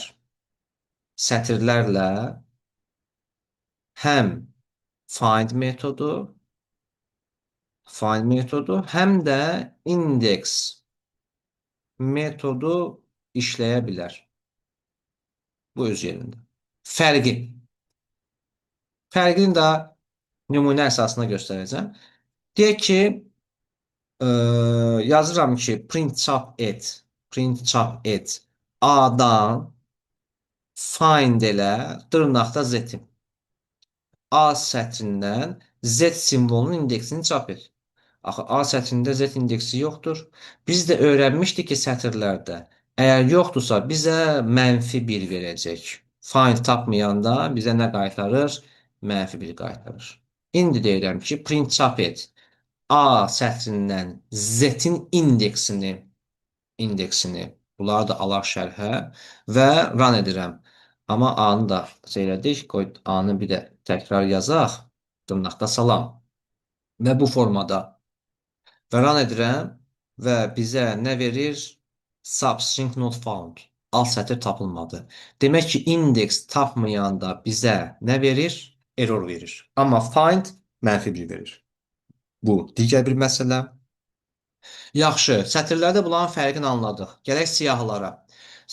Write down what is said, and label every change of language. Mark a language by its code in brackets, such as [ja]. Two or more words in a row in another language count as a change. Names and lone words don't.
[az] Sətirlərlə həm find metodu, həm də index metodu işləyə bilər. Bu öz yerində. Fərqi. Fərqini də nümunə əsasında göstərəcəm. Deyək ki, yazıram ki, print chop et A-dan find elə dırnaqda z-i. A sətrindən Z simvolunun indeksini çap et. Axı A sətrində Z indeksi yoxdur. Biz də öyrənmişdik ki, sətirlərdə əgər yoxdursa bizə -1 verəcək. Find tapmayanda bizə nə qaytarır? -1 qaytarır. İndi deyirəm ki, print chop et. A sətrindən Z-in indeksini bunları da alaq şərhə və run edirəm. Amma A-nı da elədik. Qoy A-nı bir də təkrar yazaq. Dırnaqda salam. Və bu formada və run edirəm və bizə nə verir? [en] Substring not found. [az] Alt sətr tapılmadı. Demək ki, indeks tapmayanda bizə nə verir? Error verir. Amma find -1 verir. Bu digər bir məsələ. Yaxşı, sətirlərdə bunların fərqini anladıq. Gələk siyahılara.